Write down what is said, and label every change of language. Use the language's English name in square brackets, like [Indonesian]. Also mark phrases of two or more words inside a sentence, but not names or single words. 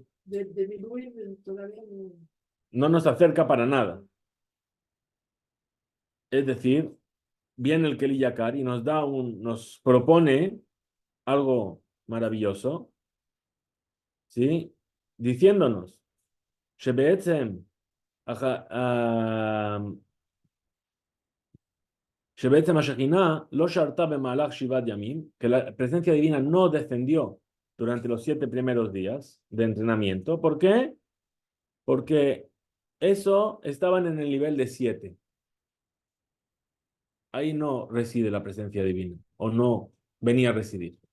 [Spanish] de Bilui todavía no. no nos acerca para nada. Es decir, viene el Keli Yakar y nos propone algo maravilloso, ¿sí? Diciéndonos, [Hebrew] שבעצם, שבעצם השכינה לא שרתה במהלך 7 ימים, [Spanish] que la presencia divina no descendió durante los 7 primeros días de entrenamiento. ¿Por qué? Porque eso estaban en el nivel de 7. Ahí no reside la presencia divina, o no venía a residir.